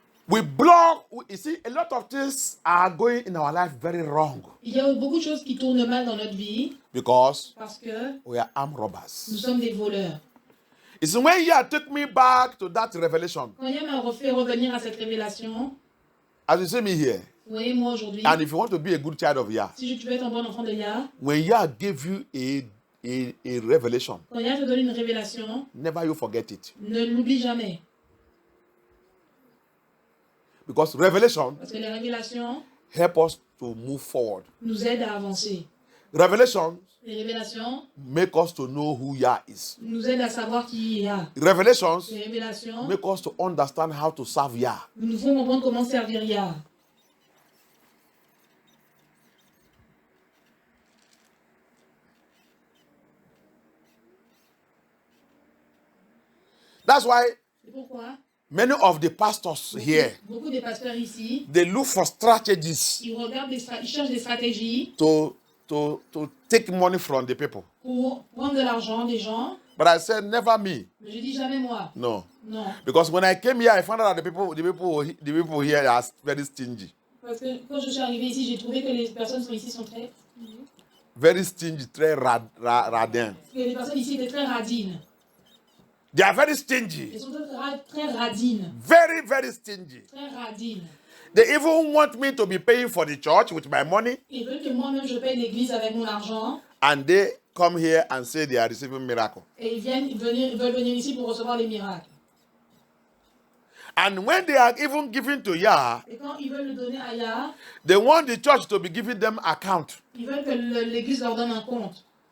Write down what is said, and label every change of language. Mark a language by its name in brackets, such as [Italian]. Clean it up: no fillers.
[English] You see, a lot of things are going in our life very wrong. [French] Il y a beaucoup de choses qui tournent mal dans notre vie [English] Because [French] parce que [English] we are armed robbers. [French] nous sommes des voleurs. [English] It's when Yah took me back to that revelation. [French] Quand Yah m'a refait revenir à cette révélation, [English] As you see me here, [French] vous voyez moi aujourd'hui, [English] and if you want to be a good child of Yah, [French] si tu veux être un bon enfant de Yah, [English] when Yah gave you a revelation, [French] quand Yah te donne une révélation, [English] never you forget it. [French] ne l'oublie jamais. [English] Because revelation [French] Parce que les révélations [English] help us to move forward. [French] nous aident à avancer. [English] Revelation [French] Les révélations [English] make us to know who Yah is. [French] nous aident à savoir qui est Yah. [English] Revelations [French] Les révélations [English] make us to understand how to serve Yah. [French] nous font comprendre comment servir Yah. [English] That's why [French] C'est pourquoi [English] many of the pastors here, [French] beaucoup des pasteurs ici, [English] they look for strategies [French] ils regardent ils cherchent des stratégies [English] to take money from the people. [French] pour prendre de l'argent des gens. [English] But I said, never me. [French] Mais je dis jamais moi. [English] No. [French] Non. [English] Because when I came here, I found out that the people here are very stingy. [French] Parce que quand je suis arrivé ici, j'ai trouvé que les personnes ici sont très... [English] Very stingy, [French] très radin. Que les personnes ici étaient très radines. [English] They are very stingy. [French] Elles sont très radines. [English] Very, very stingy. [French] Très radines. [English] They even want me to be paying for the church with my money. [French] Ils veulent que moi-même je paye l'église avec mon argent. [English] And they come here and say they are receiving miracle. [French] Et ils veulent venir ici pour recevoir les miracles. [English] And when they are even giving to Yah, [French] Et quand ils veulent le donner à Yah, [English] they want the church to be giving them account. [French] ils veulent que l'église leur donne un compte.